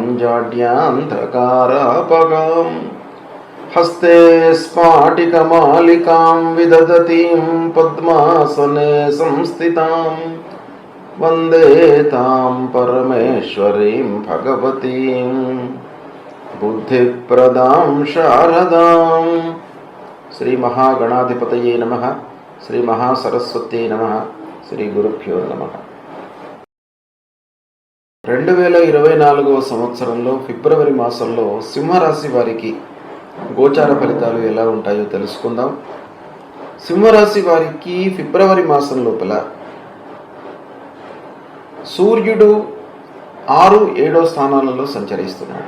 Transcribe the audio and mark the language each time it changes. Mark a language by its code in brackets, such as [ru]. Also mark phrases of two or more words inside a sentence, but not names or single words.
[sa] जाड्यान्धकारापगां हस्ते स्फाटिकमालिकां विदधतीं पद्मासने संस्थितां वन्दे तां परमेश्वरीं भगवतीं बुद्धिप्रदां शारदां। श्री महागणाधिपतये नमः। श्री महासरस्वत्यै नमः। శ్రీ గురుభ్యో నమః. [te] 2024వ సంవత్సరంలో ఫిబ్రవరి మాసంలో సింహరాశి వారికి గోచార ఫలితాలు ఎలా ఉంటాయో తెలుసుకుందాం. సింహరాశి వారికి ఫిబ్రవరి మాసం లోపల సూర్యుడు 6, 7వ స్థానాలలో సంచరిస్తున్నాడు.